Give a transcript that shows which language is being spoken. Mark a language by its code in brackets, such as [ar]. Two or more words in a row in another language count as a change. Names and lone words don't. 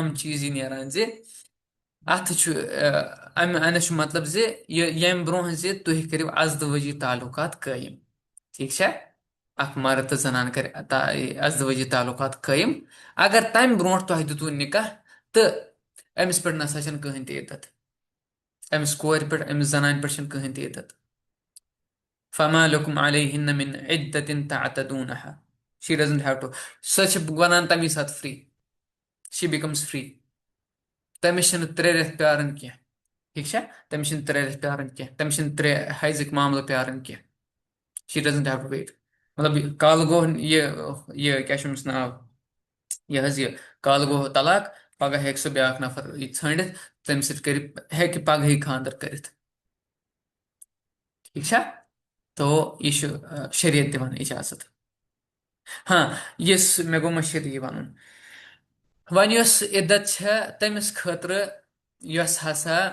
[ks] چیٖز یہِ نیران زِ اَتھ چھُ اَمِس چھُ مطلب زِ ییٚمہِ برونٛہہ زِ تُہۍ کٔرِو اَزدٕوٲجی تعلُقات قٲیِم ٹھیٖک چھا اکھ مرد تہٕ زنان کَرِ اَزدٕوٲجی تعلُقات قٲیِم اگر تَمہِ برونٛٹھ تۄہہِ دیُتوُ نِکاح تہٕ أمِس پٮ۪ٹھ نَسا چھَنہٕ کٕہٕنۍ تہِ عِدت أمِس کورِ پٮ۪ٹھ أمِس زنانہِ پٮ۪ٹھ چھَنہٕ کٕہٕنۍ تہِ عِدت [ar] فما لكم عليهن من عدة تعتدونها [en] she doesn't have to [ks] سۄ چھِ وَنان تَمی ساتہٕ فرٛی [en] she becomes free [ks] تٔمِس چھِنہٕ 3 رٮ۪تھ پیارُن کینٛہہ ٹھیٖک چھا تٔمِس چھِنہٕ 3 رٮ۪تھ پیارُن کینٛہہ تٔمِس چھِنہٕ 3 حیضٕکۍ معاملہٕ پیارُن کینٛہہ [en] she doesn't have to wait [ks] مطلب کالہٕ گوٚو یہِ کیٛاہ چھُ أمِس ناو یہِ حظ یہِ کالہٕ گوٚو طلاق پگاہ ہیٚکہِ سُہ بیٛاکھ نفر یہِ ژھٲنٛڈِتھ تَمہِ سۭتۍ ہیٚکہِ پگہٕے خانٛدر کٔرِتھ ٹھیٖک چھا تو یہِ چھُ شریعت دِوان اِجازت ہاں یُس مےٚ گوٚو مٔشیٖد یہِ وَنُن وۄنۍ یۄس عِدت چھےٚ تٔمِس خٲطرٕ یۄس ہسا